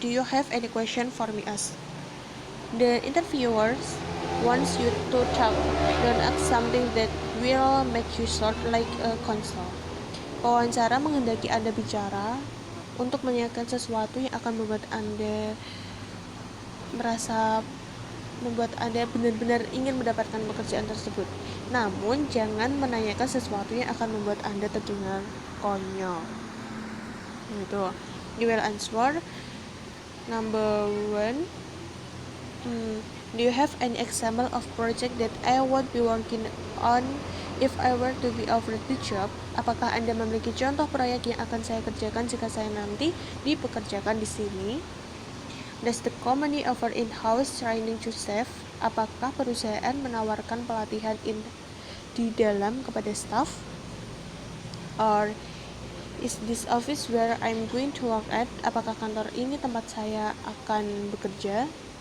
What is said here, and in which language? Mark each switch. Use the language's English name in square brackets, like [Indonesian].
[English] Do you have any question for me? Ask. The interviewers wants you to talk. Don't ask something that will make you sound like a console. [Indonesian] Wawancara menghendaki Anda bicara untuk menanyakan sesuatu yang akan membuat Anda benar-benar ingin mendapatkan pekerjaan tersebut. Namun jangan menanyakan sesuatu yang akan membuat Anda terdengar konyol. Gitu. [English] You will answer number 1. Do you have an example of project that I would be working on if I were to be offered the job? [Indonesian] Apakah Anda memiliki contoh proyek yang akan saya kerjakan jika saya nanti dipekerjakan di sini? [English] Does the company offer in-house training to staff? [Indonesian] Apakah perusahaan menawarkan pelatihan di dalam kepada staff? [English] Or is this office where I'm going to work at? [Indonesian] Apakah kantor ini tempat saya akan bekerja?